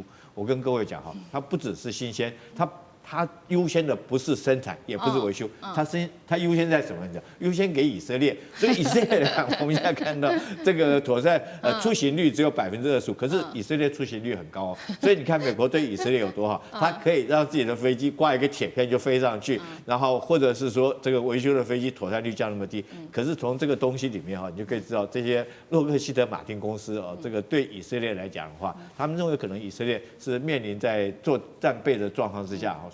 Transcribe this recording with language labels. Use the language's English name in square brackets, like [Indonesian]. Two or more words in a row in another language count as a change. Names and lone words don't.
[Chinese] 我跟各位講哈，它不只是新鮮，它優先的不是生產，也不是維修，它優先在什麼？你知道？優先給以色列。所以以色列我們現在看到這個妥善出行率只有25%，可是以色列出行率很高哦。所以你看美國對以色列有多好，它可以讓自己的飛機掛一個鐵片就飛上去，然後或者是說這個維修的飛機妥善率降那麼低。可是從這個東西裡面哈，你就可以知道這些洛克希德馬丁公司哦，這個對以色列來講的話，他們認為可能以色列是面臨在做戰備的狀況之下哈。